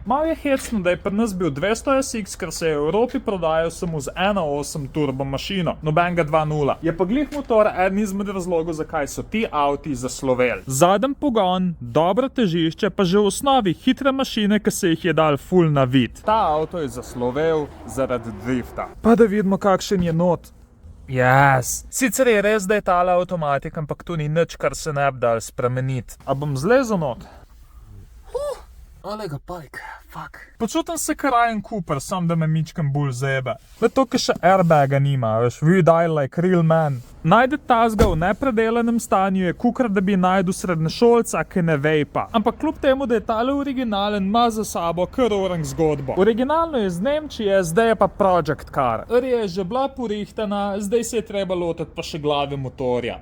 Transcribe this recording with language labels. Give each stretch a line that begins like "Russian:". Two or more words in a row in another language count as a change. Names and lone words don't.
Slovenian: Malo je hecno, da je pri nas bil 200 SX, ker se je v Evropi prodajal samo z 1.8 turbo mašino, nobenega 2.0. Je pa glih motor eden izmed razlogov, zakaj so ti avti zasloveli. Zaden pogon, dobro težišče, pa že v osnovi hitre mašine, ki se jih je dal ful na vid. Ta avto je zaslovel zaradi drifta. Pa da vidimo, kakšen je not. Yes. Sicer je res, da je tale avtomatik, ampak tu ni nič, kar se ne bi dal spremeniti. A bom zlezel not? Olega pajk, fuck. Počutim se kot Ryan Cooper, sam da me mičkam bolj zebe. Le to, ki še airbaga nima, veš,
English: we die like real man.
Slovenian: Najde tazga v nepredelanem stanju je kukar, da bi najdel srednješolca, ki ne vejpa. Ampak kljub temu, da je tale originalen, ima za sabo kar orang zgodbo. Originalno je z Nemčije, zdaj je pa
English: Project Car.
Slovenian: Je že bila porihtana, zdaj se je treba lotiti pa še glave motorja.